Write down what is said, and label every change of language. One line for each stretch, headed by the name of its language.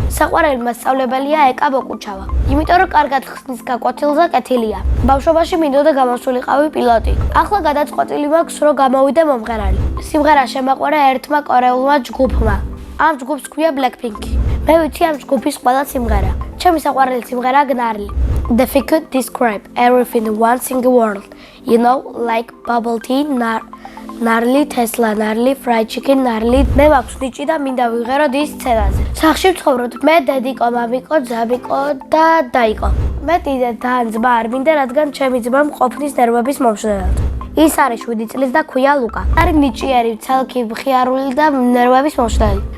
Georgian: საყვარელი მასწავლებელია ეკა ბოკუჩავა. იმიტომ რომ კარგად ხსნის გაკვეთილს და კეთილია. ბავშვობაში მინდოდა გამოსულიყავი პილოტი. ახლა გადაწყვეტილი მაქვს რომ გამოვიდე მომღერალი. სიმღერა შემაყვარა ერთმა კორეულმა ჯგუფმა. ამ ჯგუფს ქვია Blackpink. მე ვიცი ამ ჯგუფის ყველა სიმღერა. ჩემი საყვარელი სიმღერაა გნარლი.
English: If I could describe everything in one single word, you know, like bubble tea, gnarly, Tesla, gnarly, fried chicken, gnarly.
Georgian: მე მაქვს ნიჭი და მინდა ვიღეროთ ის სცენაზე. სახში ვცხოვრობთ მე, დედიკო, მამიკო, ძაბიკო და დაიკო. მე დიდად და ძმა არ მინდა, რადგან ჩემი ძმა მყოფნის ნერვების მომშლელად. ის არის 7 წლის და ქვია ლუკა. არის ნიჭიერი, ცალკე მხიარული და ნერვების მომშლელი.